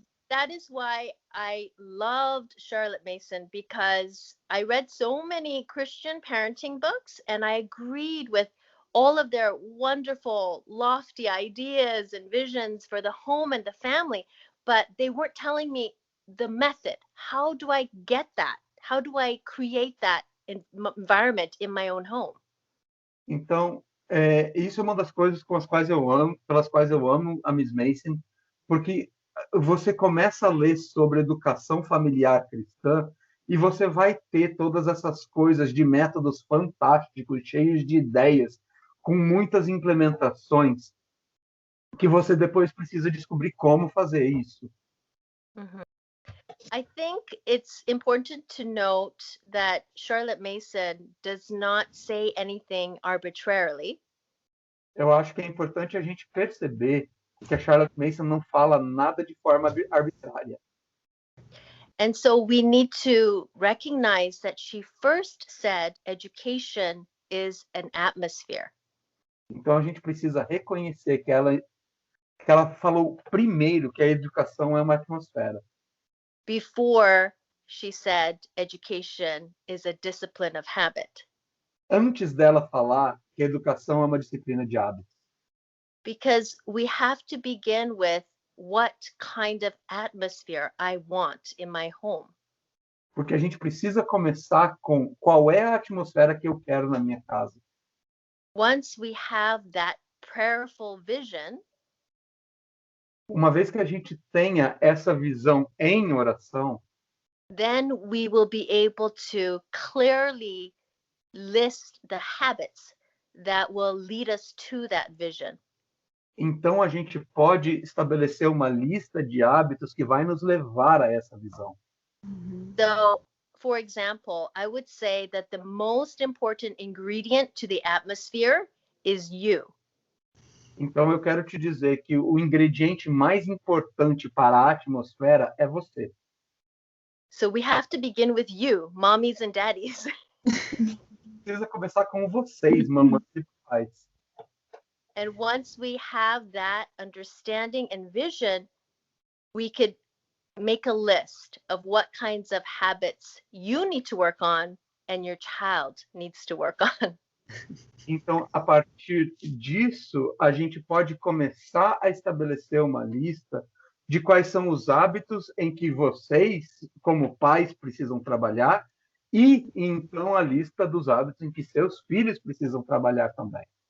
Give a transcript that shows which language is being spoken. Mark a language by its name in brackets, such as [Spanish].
[English] That is why I loved Charlotte Mason, because I read so many Christian parenting books and I agreed with all of their wonderful, lofty ideas and visions for the home and the family, but they weren't telling me the method. How do I get that? How do I create that environment in my own home? [Portuguese] Então, isso é uma das coisas pelas quais eu amo a Miss Mason, porque você começa a ler sobre educação familiar cristã e você vai ter todas essas coisas de métodos fantásticos, cheios de ideias, com muitas implementações, que você depois precisa descobrir como fazer isso. [English] I think it's important to note that Charlotte Mason does not say anything arbitrarily. [Portuguese] Eu acho que é importante a gente perceber que a Charlotte Mason não fala nada de forma arbitrária. [English] And so we need to recognize that she first said education is an atmosphere. [Portuguese] Então a gente precisa reconhecer que ela falou primeiro que a educação é uma atmosfera. [English] before she said education is a discipline of habit. [Portuguese] Antes dela falar que a educação é uma disciplina de hábitos. [English] Because we have to begin with what kind of atmosphere I want in my home. [Portuguese] Porque a gente precisa começar com qual é a atmosfera que eu quero na minha casa. [English] Once we have that prayerful vision, [Portuguese] Uma vez que a gente tenha essa visão em oração, [English] then we will be able to clearly list the habits that will lead us to that vision. [Portuguese] então a gente pode estabelecer uma lista de hábitos que vai nos levar a essa visão. [English] So, for example, I would say that the most important ingredient to the atmosphere is you. [Portuguese] Então eu quero te dizer que o ingrediente mais importante para a atmosfera é você. [English] So we have to begin with you, mommies and daddies. [Portuguese] Precisa começar com vocês, mamães e pais. [English] And once we have that understanding and vision, we could make a list of what kinds of habits you need to work on and your child needs to work on. [Portuguese] Então, a partir disso, a gente pode começar a estabelecer uma lista de quais são os hábitos em que vocês, como pais, precisam trabalhar e, então, a lista dos hábitos em que seus filhos precisam trabalhar também.